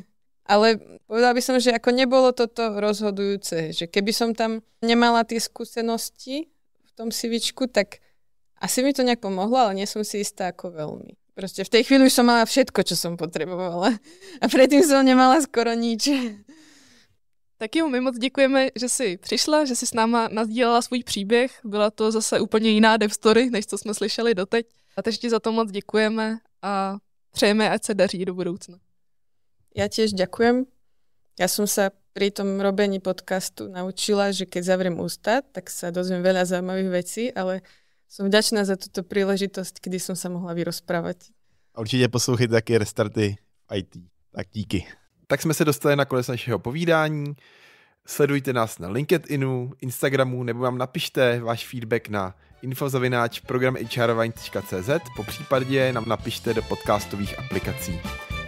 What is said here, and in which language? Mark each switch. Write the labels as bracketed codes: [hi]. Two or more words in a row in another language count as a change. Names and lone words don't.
[sk] Ale povedala by som, že ako nebolo toto rozhodujúce, že keby som tam nemala tie skúsenosti v tom CVčku, tak asi mi to nejak pomohlo, ale nie som si istá ako veľmi. Proste v tej chvíli už som mala všetko, čo som potrebovala. A predtým som nemala skoro nič. [cs] Tak jo, my moc děkujeme, že jsi přišla, že jsi s náma nasdílela svůj příběh. Byla to zase úplně jiná [en] dev story, [cs] než co jsme slyšeli doteď. A teď ti za to moc děkujeme a přejeme, ať se daří do budoucna. [sk] Ja tiež ďakujem. Ja som sa pri tom robení podcastu naučila, že keď zavriem ústa, tak sa dozviem veľa zaujímavých vecí, ale som vďačná za túto príležitosť, kdy som sa mohla vyrozprávať. [cs] A určitě poslouchejte taky Restarty IT. Tak díky. Tak jsme se dostali na konec našeho povídání. Sledujte nás na LinkedInu, Instagramu, nebo vám napište váš feedback na info@programhrvine.cz, popřípadě nám napište do podcastových aplikací.